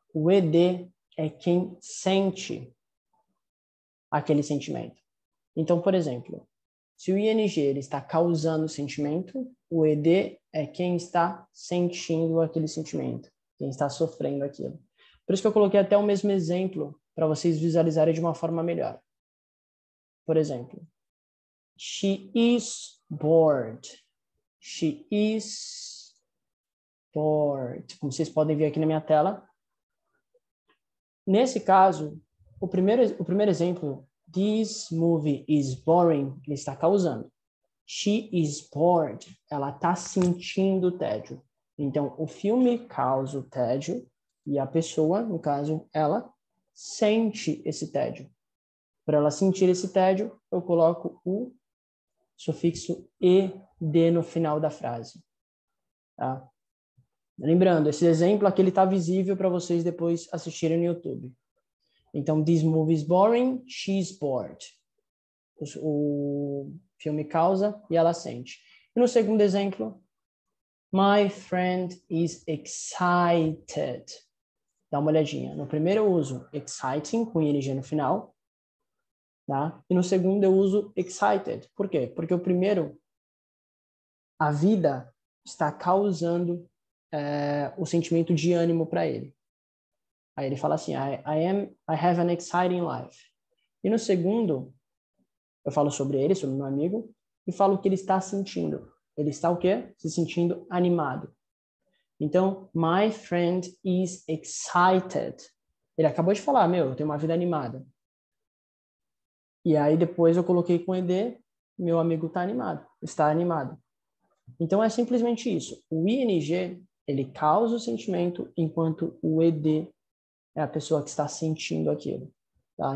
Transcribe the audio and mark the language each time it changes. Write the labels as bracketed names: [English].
[Portuguese] O ed é quem sente aquele sentimento. Então, por exemplo, se o ing ele está causando sentimento, o ed é quem está sentindo aquele sentimento, quem está sofrendo aquilo. Por isso que eu coloquei até o mesmo exemplo para vocês visualizarem de uma forma melhor. [English] Por exemplo, she is bored. She is bored. [Portuguese] Como vocês podem ver aqui na minha tela. Nesse caso, o primeiro exemplo, [English] this movie is boring, [Portuguese] ele está causando. [English] She is bored, [Portuguese] ela está sentindo tédio. Então, o filme causa o tédio e a pessoa, no caso, ela sente esse tédio. Para ela sentir esse tédio, eu coloco o sufixo ed no final da frase. Tá? Lembrando, esse exemplo aqui está visível para vocês depois assistirem no YouTube. Então, [English] this movie is boring, she's bored. [Portuguese] O filme causa e ela sente. E no segundo exemplo, [English] my friend is excited. [Portuguese] Dá uma olhadinha. No primeiro eu uso exciting, com ing no final. Tá? E no segundo eu uso excited. Por quê? Porque o primeiro, a vida está causando o sentimento de ânimo para ele. Aí ele fala assim, [English] I have an exciting life. [Portuguese] E no segundo, eu falo sobre ele, sobre meu amigo, e falo o que ele está sentindo. Ele está o quê? Se sentindo animado. Então, [English] my friend is excited. [Portuguese] Ele acabou de falar, eu tenho uma vida animada. E aí depois eu coloquei com ed, meu amigo está animado. Então é simplesmente isso. O ing, ele causa o sentimento, enquanto o ed é a pessoa que está sentindo aquilo. Tá?